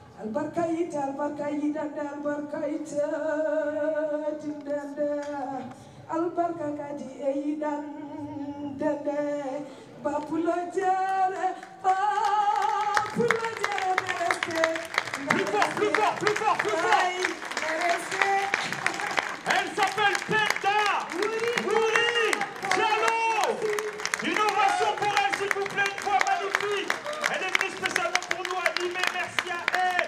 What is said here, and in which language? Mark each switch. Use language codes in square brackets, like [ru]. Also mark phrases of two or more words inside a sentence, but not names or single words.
[fr] albarkaita albarkaita dindende albarka kadi eidan dende bapulo jere mereste. Plus fort. Elle s'appelle Penda Wuri Diallo. Innovation pour elle, s'il vous plaît, une voix magnifique. Elle est venue spécialement pour nous animer. Merci à elle.